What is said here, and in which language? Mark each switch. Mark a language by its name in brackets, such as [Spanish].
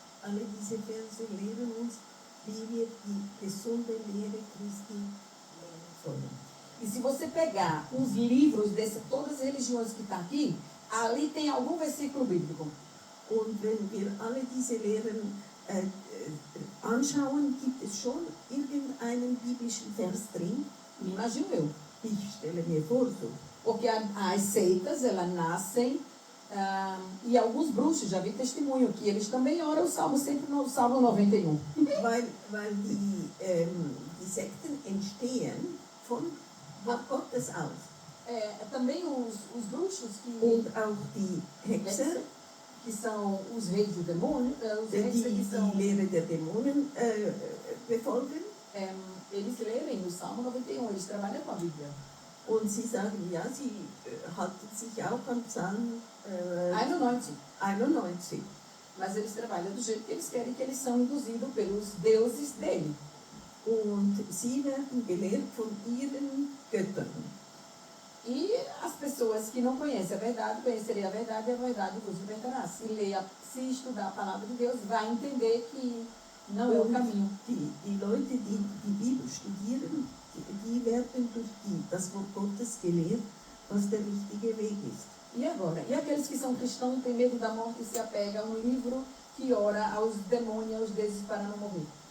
[German] Alle diese Verse lehren uns, wie wir die gesunde Lehre Christi lernen sollen. [Portuguese] E se você pegar os livros de todas as religiões que estão aqui, ali tem algum versículo bíblico. [German] Und wenn wir alle diese Lehren anschauen, gibt es schon irgendeinen biblischen Vers drin? [Portuguese] Me imagino eu. [German] Ich stelle mir vor so. [Portuguese] Porque as seitas, elas nascem, e alguns bruxos, já vi testemunho, que eles também oram o Salmo, sempre no Salmo 91. [German] Weil die Sekten entstehen von Gottes aus. [Portuguese] Também os bruxos [German] Und auch die Hexer, [Portuguese] que são os reis do demônio, os reis que [German] die [Portuguese] são... [German] die Lehre der Dämonen befolgen. [Portuguese] Eles lerem o Salmo 91, eles trabalham com a Bíblia. [German] Und sie sagen, ja, sie halten sich auch an Psalm 91. [Portuguese] Mas eles trabalham do jeito que eles querem, que eles são induzidos pelos deuses dele. [German] Und sie werden gelehrt von ihren Göttern. [Portuguese] E as pessoas que não conhecem a verdade, conhecerem a verdade, e a verdade vos libertará. Se estudar a palavra de Deus, vai entender que não é o caminho. [German] Die Leute, die die Bibel studieren, die werden durch das Wort Gottes gelehrt, was der richtige Weg ist. [Portuguese] E agora? E aqueles que são cristãos, têm medo da morte e se apegam a um livro que ora aos demônios, aos deuses para não morrer?